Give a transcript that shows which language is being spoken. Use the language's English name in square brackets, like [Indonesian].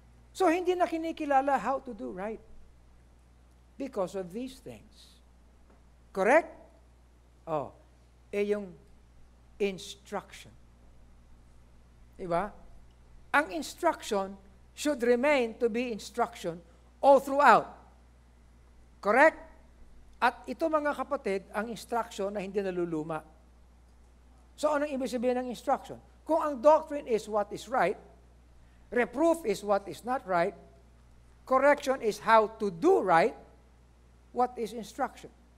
[English] So, hindi na kinikilala how to do right because of these things. Correct? [Filipino] Oh, yung instruction. Diba? [English] Ang instruction should remain to be instruction all throughout. Correct? [Filipino] At ito mga kapatid, ang instruction na hindi naluluma. So anong ibig sabihin ng instruction? [English] Kung ang doctrine is what is right, reproof is what is not right, correction is how to do right, what is instruction?